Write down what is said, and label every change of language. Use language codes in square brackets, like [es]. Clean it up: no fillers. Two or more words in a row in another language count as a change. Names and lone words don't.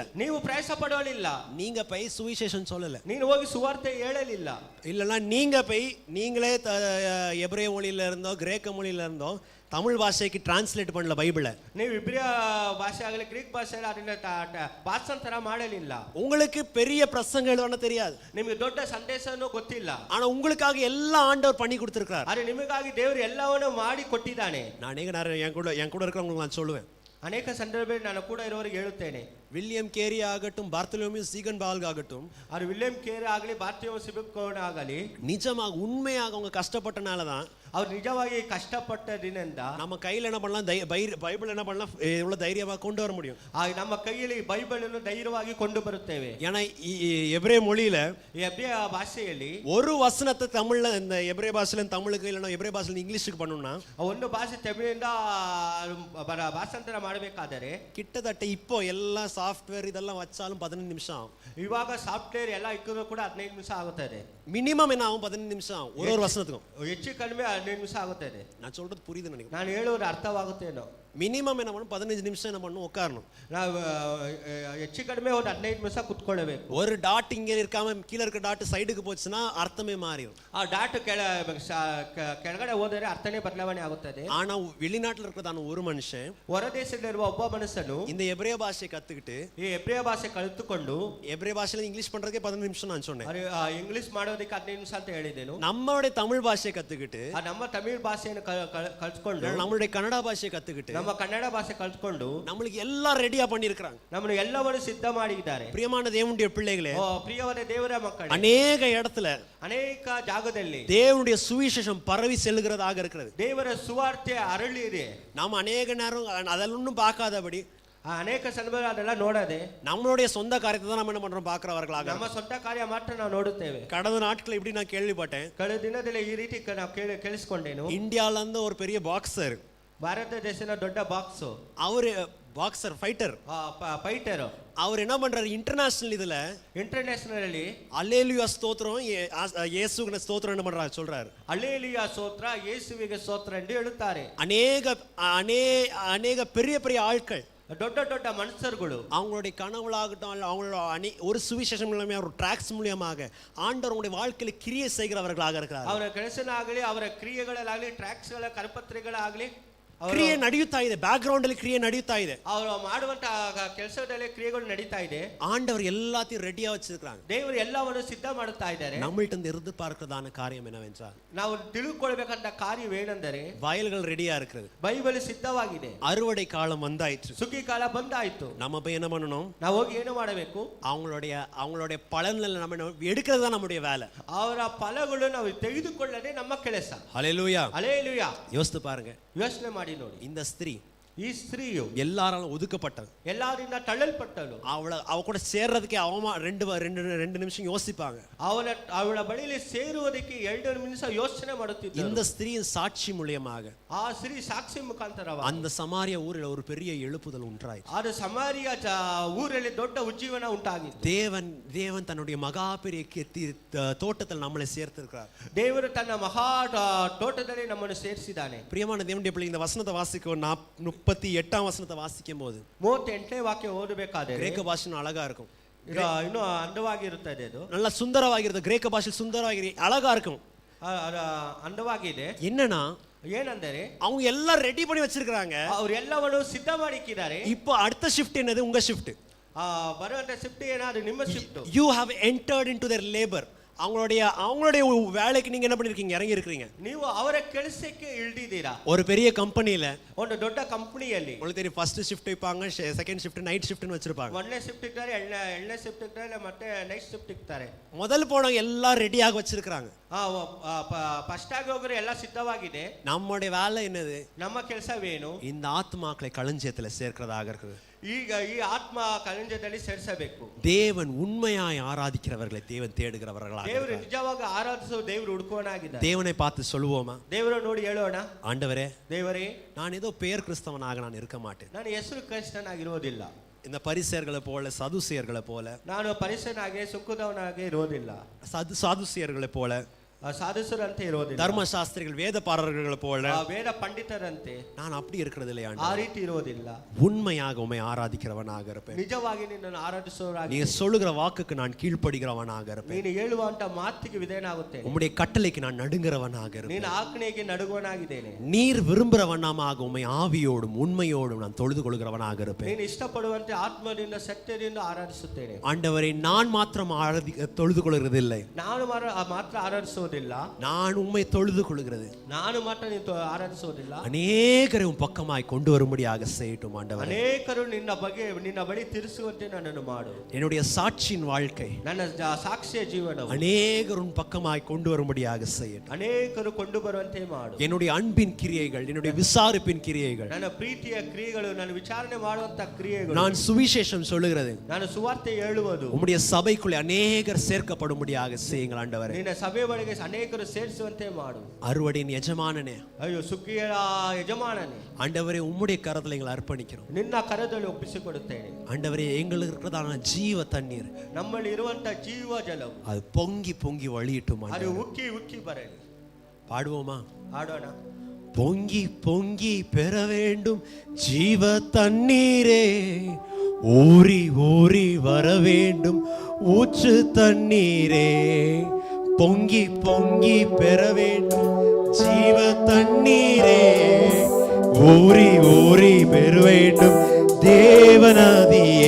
[kn] ನೀವು ಪ್ರಯಾಸ ಪಡಲಿಲ್ಲ. [ta] நீங்க போய் சுவிசேஷம் சொல்லல, [kn] ನೀನು ಹೋಗಿ ಸುವಾರ್ತೆ ಹೇಳಲಿಲ್ಲ. [ta] இல்லனா நீங்க போய் நீங்களே எபிரேய மொழியில இருந்தோ கிரேக்க மொழியில இருந்தோ தமிழ் பாஷைக்கு டிரான்ஸ்லேட் பண்ணல பைபிளை. [kn] ನೀವು ಇಬ್ರಿಯ ಭಾಷೆ ಆಗಲಿ ಗ್ರೀಕ್ ಭಾಷೆ ಅದನ್ನ ಭಾಷಾಂತರ ಮಾಡಲಿಲ್ಲ. [ta] உங்களுக்கு பெரிய பிரசங்கம் எழுதணும் தெரியாது, [kn] ನಿಮಗೆ ದೊಡ್ಡ ಸಂದೇಶನೂ ಗೊತ್ತಿಲ್ಲ. [ta] ஆனா உங்களுக்காக எல்லா ஆண்டவர் பண்ணி கொடுத்திருக்கார். [kn] ಆದರೆ ನಿಮಗಾಗಿ ದೇವರು ಎಲ್ಲವನ್ನೂ ಮಾಡಿ ಕೊಟ್ಟಿದ್ದಾನೆ. [ta] நான் அநேக நேரம் என் கூட இருக்கிறவங்களுக்கு நான் சொல்லுவேன், [kn] ಅನೇಕ ಸಂದರ್ಭದಲ್ಲಿ ನಾನು ಕೂಡ ಇರೋರಿಗೆ ಹೇಳುತ್ತೇನೆ, [ta] வில்லியம் கேரி ஆகட்டும், பார்த்தலோமியூ சீகன் பால்க் ஆகட்டும், [kn] அது வில்லியம் கேரி ಆಗಲಿ ಬಾರ್ತಿಯೋಮ್ ಸಿಬಿಕೋನ್ ಆಗಲಿ, [ta] நிஜமாக உண்மையாக அவங்க கஷ்டப்பட்டனால தான் [kn] ಅವ್ರು ನಿಜವಾಗಿ ಕಷ್ಟಪಟ್ಟದಿನಿಂದ [ta] நம்ம கையில் என்ன பண்ணலாம், பைபிள் என்ன பண்ணலாம், எவ்வளவு தைரியமாக கொண்டு வர முடியும். [kn] ನಮ್ಮ ಕೈಯಲ್ಲಿ ಬೈಬಲ್ ಅನ್ನು ಧೈರ್ಯವಾಗಿ ಕೊಂಡು ಬರುತ್ತೇವೆ. [ta] ஏன்னா எபிரேய மொழியில [kn] ಎಬ್ರಿಯ ಭಾಷೆಯಲ್ಲಿ [ta] ஒரு வசனத்தை தமிழ்ல, இந்த எபிரேய பாஷையில தமிழுக்கு இல்லைன்னா எபிரேய பாஷையில இங்கிலீஷுக்கு பண்ணணும்னா [kn] ಒಂದು ಭಾಷೆ ತಮಿಳಿಂದ ಭಾಷಾಂತರ ಮಾಡಬೇಕಾದರೆ [ta] கிட்டத்தட்ட இப்போ எல்லாம் சாஃப்ட்வேர் இதெல்லாம் வச்சாலும் 15 நிமிஷம் ஆகும். [kn] ಇವಾಗ ಸಾಫ್ಟ್ವೇರ್ ಎಲ್ಲ ಇಕ್ಕರೂ ಕೂಡ 15 ನಿಮಿಷ ಆಗುತ್ತದೆ. [ta] மினிமம் என்ன ஆகும், 15 நிமிஷம் ஒரு வசனத்துக்கும். [kn] ಹೆಚ್ಚು ಕಡಿಮೆ 15 ನಿಮಿಷ ಆಗುತ್ತದೆ. [ta] நான் சொல்றது புரியுதுன்னு நினைக்கிறேன். [kn] ನಾನು ಹೇಳುವುದು ಅರ್ಥವಾಗುತ್ತೇನೋ. [ta] மினிமம் என்ன பண்ணணும், 15 நிமிஷம் என்ன பண்ணணும், உட்காரணும். [kn] ನಾವು ಹೆಚ್ಚು ಕಡಿಮೆ ಒಂದು 15 ನಿಮಿಷ ಕುತ್ಕೊಳ್ಳಬೇಕು. [ta] ஒரு டாட் இங்கே இருக்காம கீழே இருக்க டாட் சைடுக்கு போச்சுன்னா அர்த்தமே மாறிடும். [kn] ಆ ಡಾಟ್ ಕೆಳಗಡೆ ಹೋದರೆ ಅರ್ಥನೇ ಬದಲಾವಣೆ ಆಗುತ್ತದೆ. [ta] ஆனா வெளிநாட்டுல இருக்கிறதான ஒரு மனுஷன், [kn] ಹೊರದೇಶದಲ್ಲಿರುವ ಒಬ್ಬ ಮನುಷ್ಯನು [ta] இந்த எபிரேய பாஷையை கத்துக்கிட்டு, [kn] ಈ ಎಬ್ರಿಯ ಭಾಷೆ ಕಲಿತುಕೊಂಡು, [ta] எபிரேய பாஷையில இங்கிலீஷ் பண்றதுக்கே 15 நிமிஷம் நான் சொன்னேன். [kn] ಇಂಗ್ಲಿಷ್ ಮಾಡೋದಕ್ಕೆ 15 ನಿಮಿಷ ಅಂತ ಹೇಳಿದ್ದೇನು. [ta] நம்மளுடைய தமிழ் பாஷையை கத்துக்கிட்டு, [kn] ನಮ್ಮ ತಮಿಳ್ ಭಾಷೆಯನ್ನು ಕಲ್ತ್ಕೊಂಡು, [ta] நம்மளுடைய கன்னடா பாஷையை கத்துக்கிட்டு, [kn] ನಮ್ಮ ಕನ್ನಡ ಭಾಷೆ ಕಲ್ತ್ಕೊಂಡು [ta] நம்மளுக்கு எல்லாம் ரெடியா பண்ணிருக்காங்க. [kn] ನಮ್ಮನ್ನು ಎಲ್ಲವನ್ನು ಸಿದ್ಧ ಮಾಡಿದ್ದಾರೆ. [ta] பிரியமான தேவனுடைய பிள்ளைகளே, [kn] ಪ್ರಿಯವಾದ ದೇವರ ಮಕ್ಕಳೇ, [ta] அநேக இடத்துல [kn] ಅನೇಕ ಜಾಗದಲ್ಲಿ [ta] தேவனுடைய சுவிசேஷம் பரவி செல்லுகிறதாக இருக்கிறது. [kn] ದೇವರ ಸುವಾರ್ತೆ ಹರಳಿದೆ. [ta] நாம் அநேக நேரம் அதெல்லாம் பார்க்காதபடி, [kn] ಅನೇಕ ಸಂದರ್ಭ ಅದೆಲ್ಲ ನೋಡದೆ [ta] நம்மளுடைய சொந்த காரியத்தை தான் நம்ம என்ன பண்றோம், பார்க்கிறவர்களாக. [kn] ನಮ್ಮ ಸ್ವಂತ ಕಾರ್ಯ ಮಾತ್ರ ನಾವು ನೋಡುತ್ತೇವೆ. [ta] கடந்த நாட்கள் இப்படி நான் கேள்விப்பட்டேன். [kn] ಕಳೆದ ದಿನದಲ್ಲಿ ಈ ರೀತಿ ನಾವು ಕೇಳಿಸ್ಕೊಂಡೇನು. [ta] இந்தியால இருந்து ஒரு பெரிய பாக்ஸர், [kn] ಭಾರತ ದೇಶದ ದೊಡ್ಡ ಬಾಕ್ಸ್, [ta] அவரு பாக்ஸர் ஃபைட்டர், [kn] ಫೈಟರ್, [ta] அவர் என்ன பண்றாரு, இன்டர்நேஷனல் இதுல [kn] ಇಂಟರ್ನ್ಯಾಷನಲ್ ಅಲ್ಲಿ [ta] அல்லேலூயா ஸ்தோத்திரம், இயேசுவின் ஸ்தோத்திரம் என்ன பண்றாரு சொல்றாரு. [kn] அல்லேலூயா ಸ್ತೋತ್ರ, ಯೇಸುವಿಗೆ ಸ್ತೋತ್ರ ಎಂದು ಹೇಳುತ್ತಾರೆ. [ta] அநேக பெரிய பெரிய ஆட்கள், [kn] ದೊಡ್ಡ ದೊಡ್ಡ ಮನುಷ್ಯರುಗಳು [ta] அவங்களுடைய கனவுளாகட்டும், அவங்களோட ஒரு சுவிசேஷம் மூலமாக, ஒரு டிராக்ஸ் மூலமாக ஆண்டவர் உங்களுடைய வாழ்க்கையில கிரியை செய்கிறவர்களாக இருக்கிறார். [kn] ಅವರ ಕೆಲಸನಾಗಲಿ, ಅವರ ಕ್ರಿಯೆಗಳಾಗಲಿ, ಟ್ರ್ಯಾಕ್ಸ್ಗಳ ಕರಪತ್ರಿಗಳಾಗಲಿ, ಕ್ರಿಯೆ ನಡೆಯುತ್ತಾ ಇದೆ, [en] back ground [kn] ಅಲ್ಲಿ ಕ್ರಿಯೆ ನಡೆಯುತ್ತಾ ಇದೆ. ಅವರು ಮಾಡುವಂತ ಕೆಲಸದಲ್ಲಿ ಕ್ರಿಯೆಗಳು ನಡೀತಾ ಇದೆ. [ta] ஆண்டவர் எல்லாத்தையும் ரெடியா வச்சிருக்காங்க. [kn] ದೇವರು ಎಲ್ಲವನ್ನು ಸಿದ್ಧ ಮಾಡುತ್ತಾ ಇದ್ದಾರೆ. [ta] நம்மள்ட்ட இருந்து பார்க்கிறதான காரியம் என்னவென்றால், [kn] ನಾವು ತಿಳ್ಕೊಳ್ಬೇಕಂತ ಕಾರ್ಯವೇನೆಂದರೆ, [ta] வயல்கள் ரெடியா இருக்கிறது, [kn] ಬೈಬಲ್ ಸಿದ್ಧವಾಗಿದೆ, [ta] அறுவடை காலம் வந்தாயிற்று, [kn] ಸುಗ್ಗಿ ಕಾಲ ಬಂದಾಯ್ತು. [ta] நம்ம போய் என்ன பண்ணணும், [kn] ನಾವು ಹೋಗಿ ಏನು ಮಾಡಬೇಕು, [ta] அவங்களுடைய பலன்களை நம்ம எடுக்கிறது தான் நம்முடைய வேலை. [kn] ಅವರ ಫಲಗಳು ನಾವು ತೆಗೆದುಕೊಳ್ಳದೆ ನಮ್ಮ ಕೆಲಸ. [ta] ஹல்லேலூயா, [kn] ಹಲ್ಲೆಲೂಯಾ. [ta] யோசித்து பாருங்க, [kn] ಯೋಚನೆ ಮಾಡಿ ನೋಡಿ. [ta] இந்த ஸ்திரீ, [kn] ಈ ಸ್ತ್ರೀಯು [ta] எல்லாராலும் ஒதுக்கப்பட்டது, [kn] ಎಲ್ಲರಿಂದ ತಳ್ಳಲ್ಪಟ್ಟಳು. [ta] அவ கூட சேர்றதுக்கே அவமா ரெண்டு நிமிஷம் யோசிப்பாங்க. [kn] ಅವಳ ಬಳಿಯಲ್ಲಿ ಸೇರುವುದಕ್ಕೆ 2 ನಿಮಿಷ ಯೋಚನೆ ಮಾಡುತ್ತಿದ್ದರು. [ta] இந்த ஸ்திரீயின் சாட்சி மூலமாக [kn] ಆ ಸ್ತ್ರೀ ಸಾಕ್ಷಿ ಮುಖಾಂತರವಾಗಿ [ta] அந்த சமாரிய ஊரில் ஒரு பெரிய எழுப்புதல் உண்டாயிற்று. [kn] ಅದು ಸಮಾರಿಯ ಊರಲ್ಲಿ ದೊಡ್ಡ ಉಜ್ಜೀವನ ಉಂಟಾಗಿತ್ತು. [ta] தேவன் தன்னுடைய மகா பெரிய தோட்டத்தில் நம்மளை சேர்த்திருக்கிறார். [kn] ದೇವರು ತನ್ನ ಮಹಾ ತೋಟದಲ್ಲಿ ನಮ್ಮನ್ನು ಸೇರಿಸಿದ್ದಾನೆ. [ta] பிரியமான தேவனுடைய பிள்ளை, இந்த வசனத்தை வாசிக்க 38ஆம் வசனத்தை வாசிக்கும் போது [kn] 38ನೇ ವಾಕ್ಯ ಓದಬೇಕಾದ್ರೆ [ta] கிரேக்க பாஷை அழகா இருக்கும், [kn] ಇನ್ನೂ ಅಂದವಾಗಿರುತ್ತದೆ. ಅದು [ta] நல்லா சுந்தரವಾಗಿರುತ್ತೆ, கிரேக்க பாஷையில் சுந்தரವಾಗಿ அழகா இருக்கும். [kn] ಅಂದವಾಗಿದೆ. [ta] என்னன்னா, [kn] ಏನಂದರೆ [ta] அவங்க எல்லாம் ரெடி பண்ணி வச்சிருக்காங்க, [kn] ಅವ್ರು ಎಲ್ಲವನ್ನು ಸಿದ್ಧ ಮಾಡಿಕ್ಕಿದ್ದಾರೆ. [ta] இப்போ அடுத்த ஷிஃப்ட் என்னது, உங்க ஷிஃப்ட். [kn] ಬರುವಂತ ಶಿಫ್ಟ್ ಏನಾದ್ರು ನಿಮ್ಮ ಶಿಫ್ಟ್. [en] You have entered into their labor. [ta] அவங்களுடைய வேலைக்கு நீங்க என்ன பண்ணிருக்கீங்க, இறங்கி இருக்கீங்க. [kn] ನೀವು ಅವರ ಕೆಲಸಕ್ಕೆ ಇಳಿದಿದ್ದೀರಾ. [ta] ஒரு பெரிய கம்பெனில, [kn] ಒಂದು ದೊಡ್ಡ ಕಂಪನಿಯಲ್ಲಿ [ta] உங்களுக்கு தெரியும், [en] first shift [ta] வைப்பாங்க, [en] second shift, night shiftnu [ta] வச்சிருப்பாங்க. [kn] ಮೊದಲನೇ ಶಿಫ್ಟ್ ಇರ್ತಾರೆ, ಎರಡನೇ ಶಿಫ್ಟ್ ಇರ್ತಾರೆ, ಮತ್ತೆ [en] night shift [kn] ಇರ್ತಾರೆ. [ta] முதல் போனவங்க எல்லாம் ரெடியாக வச்சிருக்காங்க. [kn] ಫಸ್ಟ್ ಆಗಿ ಹೋಗರು ಎಲ್ಲ ಸಿದ್ಧವಾಗಿದೆ. [ta] நம்முடைய வேலை என்னது, [kn] ನಮ್ಮ ಕೆಲಸವೇನು, [ta] இந்த ஆத்மாக்களை களஞ்சியத்துல சேர்க்கிறதாக இருக்குது. [kn] ಈಗ ಈ ಆತ್ಮ ಕಳಂಜದಲ್ಲಿ ಸೇರಿಸಬೇಕು. [ta] தேவன் உண்மையாய் ஆராதிக்கிறவர்களை தேவன் தேடுகிறவர்களாக. [kn] ದೇವರು ನಿಜವಾಗಿ ಆರಾಧಿಸುವ ದೇವರು ಹುಡುಕುವನಾಗಿದ್ದಾನೆ. [ta] தேவனை பார்த்து சொல்லுவோமா, [kn] ದೇವರ ನೋಡಿ ಹೇಳೋಣ, [ta] ஆண்டவரே, [kn] ದೇವರೇ, [ta] நான் ஏதோ பேர் கிறிஸ்தவனாக நான் இருக்க மாட்டேன். [kn] ನಾನು ಹೆಸರು ಕ್ರೈಸ್ತನಾಗಿರೋದಿಲ್ಲ. [ta] இந்த பரிசேயர்களை போல, சதுசேயர்களை போல, [kn] ನಾನು ಪರಿಸನಾಗಿ ಸುಖದವನಾಗಿ ಇರೋದಿಲ್ಲ. [ta] சாதுசியர்களை போல, [kn] ಸಾಧಿಸರಂತೆ ಇರೋದಿಲ್ಲ. [ta] தர்மசாஸ்திரிகள், வேதபாரர்களை போல, [kn] ವೇದ ಪಂಡಿತರಂತೆ [ta] நான் அப்படி இருக்கிறது இல்லையா. [kn] ಆ ರೀತಿ ಇರೋದಿಲ್ಲ. [ta] உண்மையாக உம்மை ஆராதிக்கிறவனாக இருப்பேன். [kn] ನಿಜವಾಗಿ ನಿನ್ನನ್ನು ಆರಾಧಿಸುವವರಾಗಿ, [ta] நீ சொல்லுகிற வாக்குக்கு நான் கீழ்ப்படுகிறவனாக இருப்பேன். [kn] ನೀನು ಹೇಳುವಂತ ಮಾತಿಗೆ ವಿಧೇಯನಾಗುತ್ತೇನೆ. [ta] உம்முடைய கட்டளைக்கு நான் நடுங்கிறவனாக இருப்பேன். [kn] ನೀನು ಆಜ್ಞೆಗೆ ನಡುಗುವನಾಗಿದ್ದೇನೆ. [ta] நீர் விரும்புகிற வண்ணமாக உம்மை ஆவியோடும் உண்மையோடும் நான் தொழுது கொள்கிறவனாக இருப்பேன். [kn] ನೀನು ಇಷ್ಟಪಡುವಂತೆ ಆತ್ಮದಿಂದ ಸತ್ಯದಿಂದ ಆರಾಧಿಸುತ್ತೇನೆ. [ta] ஆண்டவரை நான் மாத்திரம் தொழுது கொள்கிறதில்லை, [kn] ನಾನು ಮಾತ್ರ ಆರಾಧಿಸುವುದಿಲ್ಲ, [ta] நான் உம்மை தொழுது கொள்கிறது. [kn] ನಾನು ಮಾತ್ರ ನೀನು ಆರಾಧಿಸುವುದಿಲ್ಲ, [ta] அநேகரை உம் பக்கமாய் கொண்டு வரும்படியாக செய்யட்டும் ஆண்டவரே. [kn] ಅನೇಕರು ನಿನ್ನ ಬಳಿ ತಿರುಸುವಂತೆ ನನ್ನನ್ನು ಮಾಡು. [ta] என்னுடைய சாட்சியின் வாழ்க்கை, [kn] ನನ್ನ ಸಾಕ್ಷಿಯ ಜೀವನವು [ta] அநேகர் உன் பக்கமாய் கொண்டு வரும்படியாக செய்யட்டும். [kn] ಅನೇಕರು ಕೊಂಡು ಬರುವಂತೆ ಮಾಡು. [ta] என்னுடைய அன்பின் கிரியைகள், என்னுடைய விசாரிப்பின் கிரியைகள், [kn] ನನ್ನ ಪ್ರೀತಿಯ ಕ್ರಿಯೆಗಳು, ನಾನು ವಿಚಾರಣೆ ಮಾಡುವಂತ ಕ್ರಿಯೆಗಳು, [ta] நான் சுவிசேஷம் சொல்லுகிறது, [kn] ನಾನು ಸುವಾರ್ತೆ ಹೇಳುವುದು, [ta] உம்முடைய சபைக்குள்ளே அநேகர் சேர்க்கப்படும்படியாக செய்யுங்கள் ஆண்டவரே. [kn] ನಿನ್ನ ಸಭೆ ಒಳಗೆ ಅನೇಕರು ಸೇರಿಸುವಂತೆ ಮಾಡು. [ta] அறுவடையின் எஜமானனே, [kn] ಅಯ್ಯೋ ಸುಗ್ಗಿಯ ಯಜಮಾನನೇ, [ta] ஆண்டவரே, உம்முடைய கரத்தில் எங்களை அர்ப்பணிக்கிறோம். [kn] ನಿನ್ನ ಕರದಲ್ಲಿ ಒಪ್ಪಿಸಿಕೊಡುತ್ತೇನೆ. [ta] ஆண்டவரே, எங்களுக்கு இருக்கிறதான ஜீவ தண்ணீர், [kn] ನಮ್ಮಲ್ಲಿ ಇರುವಂತ ಜೀವ ಜಲವು [ta] அது பொங்கி பொங்கி வழியிட்டும். [kn] ಅದು ಉಕ್ಕಿ ಉಕ್ಕಿ ಬರಲಿ. [ta] பாடுவோமா? [kn] ಆಡೋಣ. [ta] பொங்கி பொங்கி பெற வேண்டும் ஜீவ தண்ணீரே, ஊறி ஊறி வர வேண்டும் ஊற்று தண்ணீரே. பொங்கி பொங்கி பெற வேண்டும் ஜீவ தண்ணீரே, ஊறி ஊறி பெற வேண்டும் தேவநதியே.